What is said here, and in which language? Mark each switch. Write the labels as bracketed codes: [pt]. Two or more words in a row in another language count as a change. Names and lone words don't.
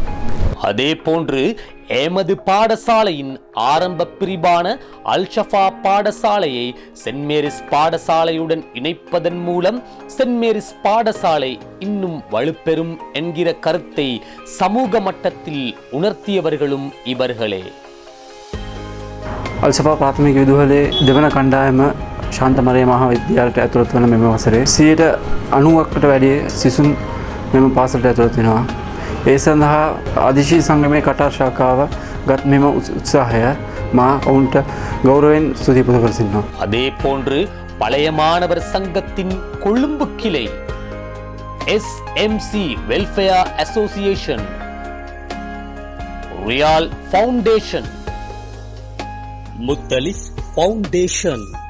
[ta] அதே போன்று எமது பாடசாலையின் ஆரம்ப பிரிவான அல்-ஷஃபா பாடசாலையை சென்ட் மேரிஸ் பாடசாலையுடன் இணைப்பதன் மூலம் சென்ட் மேரிஸ் பாடசாலை இன்னும் வலுப்பெறும் என்கிற கருத்தை சமூக மட்டத்தில் உணர்த்தியவர்களும் இவர்களே. [si] අල්සපා ප්‍රාථමික විදුහලේ දෙවන කණ්ඩායම ශාන්ත මරිය මහා විද්‍යාලයට ඇතුළත් වන මෙම වසරේ 90%කට වැඩි සිසුන් මෙම පාසලට ඇතුළත් වෙනවා. ඒ සඳහා ආදිශී සංගමයේ කටාර් ශාඛාව ගත් මෙම උත්සාහය මා ඔවුන්ට ගෞරවයෙන් ස්තුති පුද කර සිටිනවා. [ta] அதே போன்று பழைய மாணவர் சங்கத்தின் கொழும்பு கிளை SMC வெல்ஃபேர் அசோசியேஷன், ரியால் ஃபவுண்டேஷன், முத்தலிஃப் ஃபவுண்டேஷன்